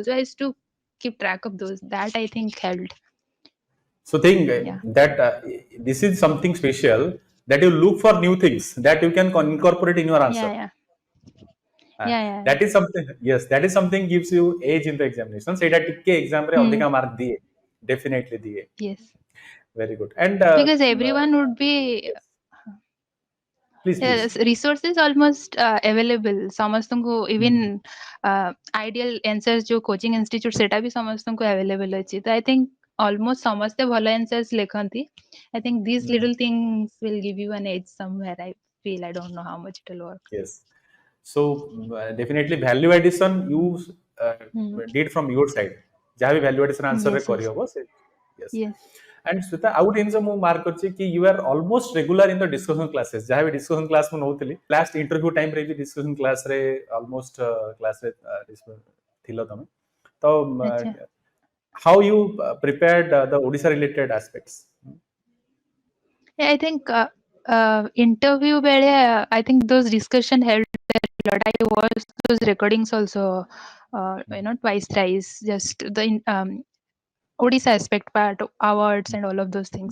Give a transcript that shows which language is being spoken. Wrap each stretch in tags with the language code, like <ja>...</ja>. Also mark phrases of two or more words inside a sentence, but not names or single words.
<en>So I used to keep track of those. That I think helped. So think Yeah, that this is something special, that you look for new things that you can incorporate in your answer. yeah, yeah, Uh, yeah, yeah, that is something. Yes, that is something gives you edge in the examination.</en> <or>ସେଇଟା ଟିକେ exam ରେ</or> <en>yeah.</en> <or>ଅଧିକା mark ଦିଏ, definitely ଦିଏ.</or> <en>Yes, Very good. And because everyone would be. yes, please, please. Yes, resources almost available ସମସ୍ତଙ୍କୁ, even Hmm. ideal answers जो coaching institute</en> <or>ସେଟା ବି ସମସ୍ତଙ୍କୁ</or> <en>available ଅଛି. ତ I think almost</en> <or>ସମସ୍ତେ ଭଲ</or> <en>answers ଲେଖନ୍ତି. I think these Hmm. little things will give you an edge somewhere. I feel, I don't know how much it will work. Yes. So definitely value addition you uh, Hmm. did from your side.</en> <or>ଯାହା ବି</or> <en>value addition answer</en> <or>ରେ</or> <en>Yes, yes,</en> <or>କରିହବ ସେ.</or> <en>Yes. yes. And Sweta,</en> <or>ଆଉ ଗୋଟେ ଜିନିଷ ମୁଁ ମାର୍କ କରିଛି କି</or> <en>you are almost regular in the discussion classes.</en> <or>ଯାହା ବି</or> <en>discussion class</en> <or>ମୁଁ ନଉଥିଲି,</or> <en>last interview time</en> <or>ରେ ବି</or> <en>discussion class</en> <or>ରେ</or> <en>almost class</en> <or>ରେ ଥିଲ ତମେ. ତ ଆଚ୍ଛା.</or> <en>how you prepared the Odisha related aspects? Yeah, I think interview ବେଳେ I think those discussion helped a lot. I watched those recordings also, twice, thrice, just the Odisha aspect part, awards and all of those things.</en>